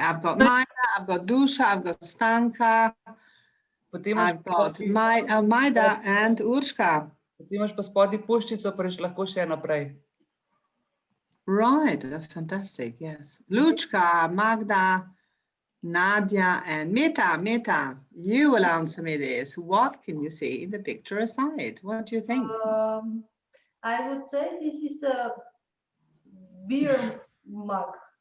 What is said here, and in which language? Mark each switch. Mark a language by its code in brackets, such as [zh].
[en] I've got Maida, I've got Dusha, I've got Stanka, I've got Maida and Urška. [sl] Ti imaš pa spodaj puščico, pa reš lahko še naprej. [en] Right, fantastic, yes. Lučka, Magda, Nadia, and Mita, you will answer me this. What can you see in the picture aside? What do you think? I would say this is a beer mug.